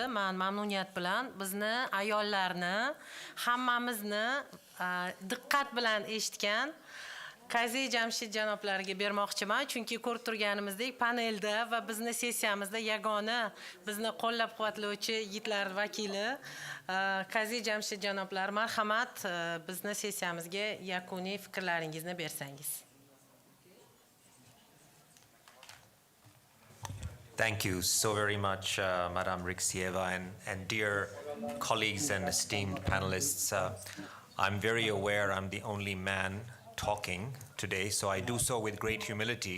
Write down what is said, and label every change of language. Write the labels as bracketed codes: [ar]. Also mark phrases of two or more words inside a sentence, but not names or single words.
[uz] Men mamnuniyat bilan bizni ayollarni hammamizni diqqat bilan eshitgan Qazi Jamshid janoblariga bermoqchiman, chunki ko'rib turganimizdek panelda va bizni sessiyamizda yagona bizni qo'llab-quvvatlovchi yigitlar vakili Qazi Jamshid janoblar, marhamat, bizni sessiyamizga yakuniy fikrlaringizni bersangiz. [en] Thank you so very much, Madam Rixieva, and dear colleagues and esteemed panelists. I'm very aware I'm the only man talking today, so I do so with great humility.